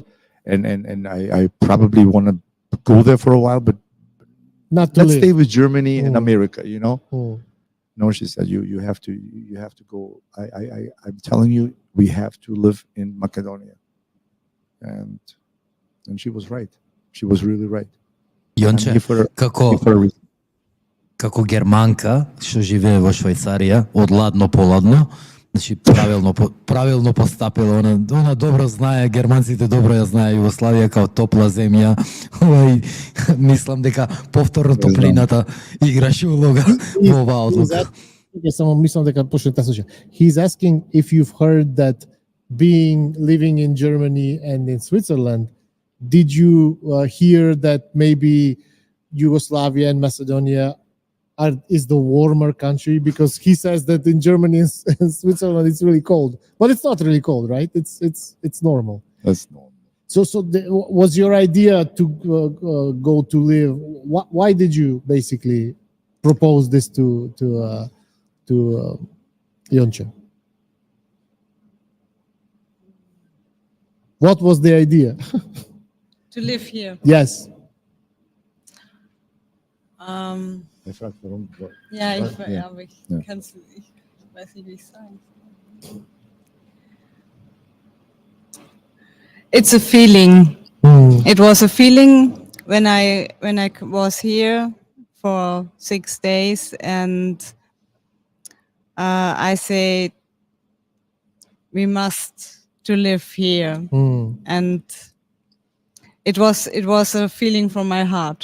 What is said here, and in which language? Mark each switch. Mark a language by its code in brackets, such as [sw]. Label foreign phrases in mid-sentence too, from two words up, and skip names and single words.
[en] And I probably want to go there for a while, but Not to let's live. stay with Germany and America, you know? Mm. No, she said, you have to go. I'm telling you, we have to live in Makedonија. And she was right. She was really right. [mk] Јонче, како германка што живее во Швајцарија, од ладно по ладно, значи правилно постапила, она добро знае, германците добро ја знае Југославија као топла земја. Мислам дека повторно топлината играше улога во оваа одлука. Само мислам дека почне да слуша. [en] He's asking if you've heard that living in Germany and in Switzerland, did you hear that maybe Yugoslavia and Macedonia is the warmer country? Because he says that in Germany and Switzerland it's really cold, but it's not really cold, right? It's normal. That's normal. So was your idea to go to live? Why did you basically propose this to Јонче? What was the idea? To live here. Yes. [de] Ja, Ja. aber ich weiß nicht, wie ich sagen soll. [en] It's a feeling. It was a feeling when I was here for 6 days, and I said we must to live here, and it was a feeling from my heart.